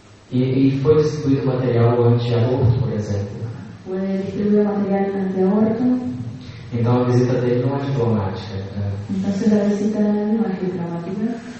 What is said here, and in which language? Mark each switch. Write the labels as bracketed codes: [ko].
[pt] E foi distribuído material anti-aborto, por exemplo. [es] Fue distribuido material anti-aborto. [pt] Então a visita dele não é diplomática. [es] Entonces la visita de él no es diplomática.